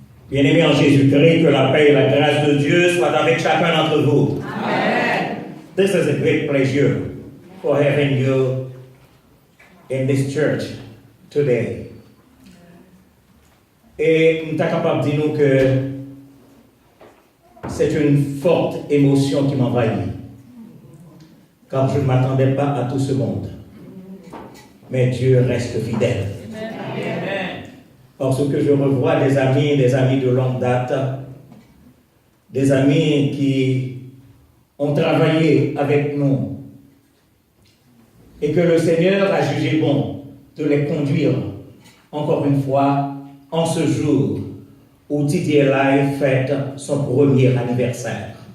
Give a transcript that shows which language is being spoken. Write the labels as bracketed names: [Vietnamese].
[French] Bien-aimés en Jésus-Christ, que la paix et la grâce de Dieu soient avec chacun d'entre vous. Amen. [English] This is a great pleasure for having you in this church today. [French] Et nous sommes capables de dire que c'est une forte émotion qui m'envahit. Car je ne m'attendais pas à tout ce monde. Mais Dieu reste fidèle. Parce que je revois des amis de longue date, des amis qui ont travaillé avec nous et que le Seigneur a jugé bon de les conduire encore une fois en ce jour où TTLI fête son premier anniversaire.